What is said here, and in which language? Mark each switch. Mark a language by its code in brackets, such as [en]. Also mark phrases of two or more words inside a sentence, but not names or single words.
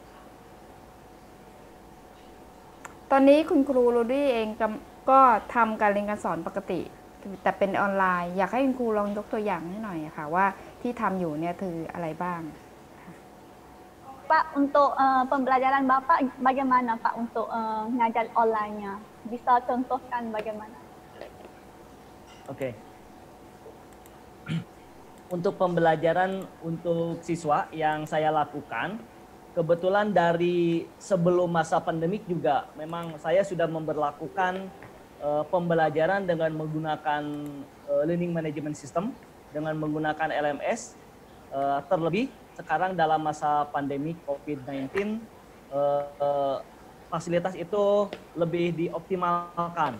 [th] ตอนนี้คุณครูโรดี้เองก็ทำการเรียนการสอนปกติแต่เป็นออนไลน์อยากให้คุณครูลองยกตัวอย่างให้หน่อยค่ะว่าที่ทำอยู่เนี่ยคืออะไรบ้าง [id] Pak untuk pembelajaran Bapak bagaimana Pak untuk ngajar online-nya bisa contohkan bagaimana? Oke. Untuk pembelajaran untuk siswa yang saya lakukan, kebetulan dari sebelum masa pandemik juga memang saya sudah memberlakukan pembelajaran dengan menggunakan [en] learning management system, [id] dengan menggunakan LMS, terlebih sekarang dalam masa pandemi COVID-19 fasilitas itu lebih dioptimalkan.